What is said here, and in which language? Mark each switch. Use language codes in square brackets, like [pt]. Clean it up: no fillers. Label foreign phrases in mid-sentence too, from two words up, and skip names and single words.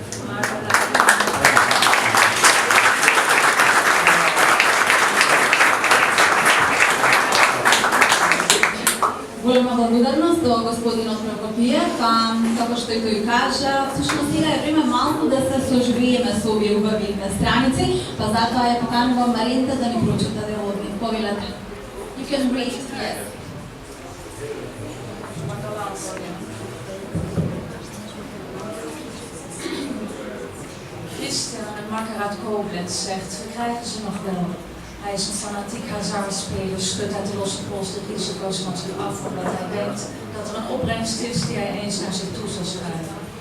[mk] Голема благодарност до господинот Прокопиев, како што и тој кажа, всушност сега е време малку да се соживееме со овие убави страници, па затоа ја поканувам Маринта да ни прочита дел од нив. Повелете. [en] You can read, yes. [nl] Gisteren een makker uit Koblenz zegt, we krijgen ze nog wel. Hij is een fanatiek hazardspeler, schudt uit de losse pols de risico's van zich af, omdat hij denkt dat er een opbrengst is die hij eens naar zich toe zal schrijven.